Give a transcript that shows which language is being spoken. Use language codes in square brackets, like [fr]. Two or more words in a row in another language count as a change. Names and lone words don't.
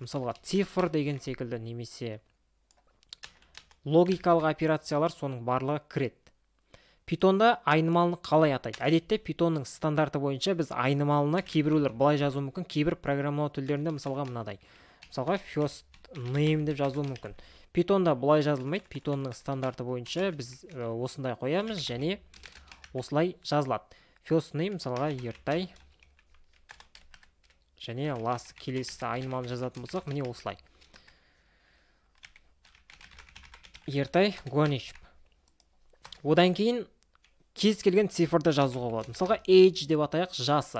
[kk] Мысалға цифр деген секілді немесе логикалық операциялар соның барлығы кіреді. Pythonда айнымалыны қалай атайды? Әдетте Pythonның стандарты бойынша біз айнымалыны кейбіреулер былай жазу мүмкін, кейбір программалау тілдерінде мысалға мынадай. Мысалға [en] first name [kk] деп жазу мүмкін. Pythonда былай жазылмайды. Pythonның стандарты бойынша біз осындай қоямыз, және осылай жазылады. [en] First name [kk] мысалға ертай, және last келесі айнымалыны жазатын болсақ, міне осылай. Ертай Guaniship. Одан кейін кез келген цифрды жазуға болады. Мысалға age деп атайық, жасы.